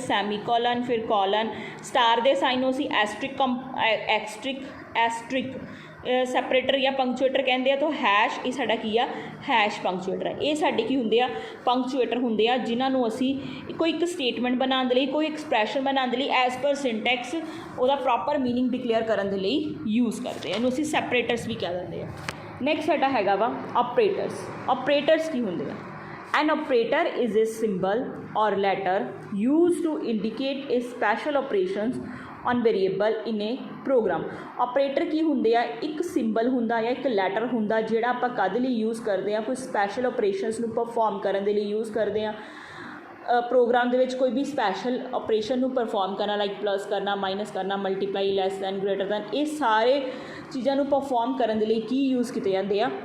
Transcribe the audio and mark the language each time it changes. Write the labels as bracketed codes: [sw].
[pa] Semicolon, ਫਿਰ colon, star ਦੇ sign ਨੂੰ ਅਸੀਂ ਐਸਟ੍ਰਿਕ ਸੈਪਰੇਟਰ ਜਾਂ ਪੰਕਚੁਏਟਰ ਕਹਿੰਦੇ ਆ। ਤਾਂ ਹੈਸ਼ ਇਹ ਸਾਡਾ ਕੀ ਆ? ਹੈਸ਼ ਪੰਕਚੁਏਟਰ ਹੈ। ਇਹ ਸਾਡੇ ਕੀ ਹੁੰਦੇ ਆ? ਪੰਕਚੁਏਟਰ ਹੁੰਦੇ ਆ ਜਿਨ੍ਹਾਂ ਨੂੰ ਅਸੀਂ ਕੋਈ ਇੱਕ ਸਟੇਟਮੈਂਟ ਬਣਾਉਣ ਦੇ ਲਈ, ਕੋਈ ਐਕਸਪ੍ਰੈਸ਼ਨ ਬਣਾਉਣ ਦੇ ਲਈ ਐਜ਼ ਪਰ ਸਿੰਟੈਕਸ ਉਹਦਾ ਪ੍ਰੋਪਰ ਮੀਨਿੰਗ ਡਿਕਲੇਅਰ ਕਰਨ ਦੇ ਲਈ ਯੂਜ਼ ਕਰਦੇ ਆ। ਇਹਨੂੰ ਅਸੀਂ ਸੈਪਰੇਟਰਸ ਵੀ ਕਹਿ ਦਿੰਦੇ ਆ। ਨੈਕਸਟ ਸਾਡਾ ਹੈਗਾ ਵਾ ਆਪਰੇਟਰਸ। ਆਪਰੇਟਰਸ ਕੀ ਹੁੰਦੇ ਆ? [en] An operator is a symbol or letter used to indicate a special operations on variable in a program। [pa] Operator ਕੀ ਹੁੰਦੇ ਆ? ਇੱਕ ਸਿੰਬਲ ਹੁੰਦਾ ਜਾਂ ਇੱਕ ਲੈਟਰ ਹੁੰਦਾ ਜਿਹੜਾ ਆਪਾਂ ਕਦ ਲਈ ਯੂਜ਼ ਕਰਦੇ ਹਾਂ? ਕੋਈ ਸਪੈਸ਼ਲ ਆਪਰੇਸ਼ਨਸ ਨੂੰ ਪਰਫੋਰਮ ਕਰਨ ਦੇ ਲਈ ਯੂਜ਼ ਕਰਦੇ ਹਾਂ। ਪ੍ਰੋਗਰਾਮ ਦੇ ਵਿੱਚ ਕੋਈ ਵੀ ਸਪੈਸ਼ਲ ਆਪਰੇਸ਼ਨ ਨੂੰ ਪਰਫੋਰਮ ਕਰਨਾ, ਲਾਈਕ ਪਲੱਸ ਕਰਨਾ, ਮਾਈਨਸ ਕਰਨਾ, multiply, less than, greater then, ਇਹ ਸਾਰੇ ਚੀਜ਼ਾਂ ਨੂੰ ਪਰਫੋਰਮ ਕਰਨ ਦੇ ਲਈ ਕੀ ਯੂਜ਼ ਕੀਤੇ ਜਾਂਦੇ ਆ?